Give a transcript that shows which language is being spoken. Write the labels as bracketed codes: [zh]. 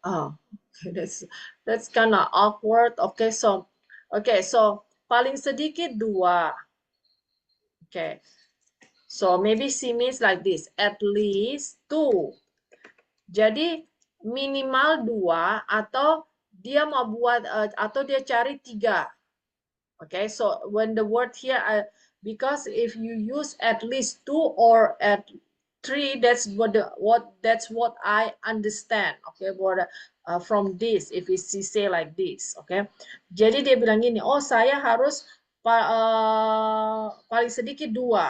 [en] Okay, that's kind of awkward. Okay, so [id] paling sedikit 2. [en] Okay, so maybe she means like this, at least 2. [id] Jadi minimal 2 atau dia mau buat atau dia cari 3. [en] Okay, so when the word here, because if you use at least 2 or at 3, that's what I understand. Okay, from this, if she say like this. [id] Okay, jadi dia bilang gini, oh saya harus paling sedikit 2.